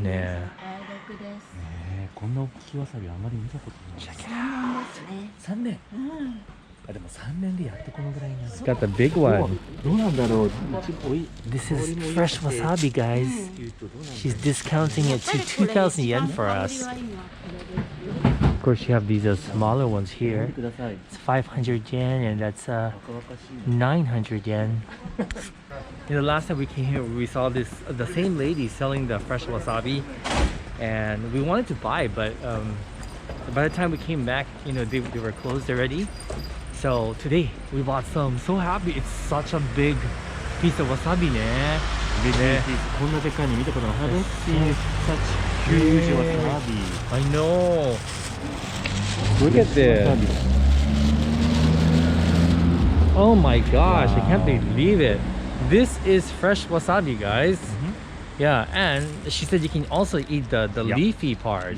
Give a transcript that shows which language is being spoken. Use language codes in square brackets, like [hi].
[ja] ねえ、こんな大きいわさびあまり見たことない。3年。あ、でも3年でやっとこのぐらいになる。 [en] Got the big one. [ja] どうなんだろう。 [en] This is fresh wasabi, guys. She's discounting it to 2,000 yen for us. Of course, you have these smaller ones here. It's 500 yen, and that's 900 yen. You know, last time we came here, we saw the same lady selling the fresh wasabi, and we wanted to buy, but by the time we came back, you know, they were closed already. So today we bought some. So happy! It's such a big piece of wasabi, ne? [ja] こんなでかいの見たことない。 [en] Haven't seen such huge wasabi. I know. Look at this. Oh my gosh, I can't believe it. This is fresh wasabi, guys. Yeah, and she said you can also eat the leafy part.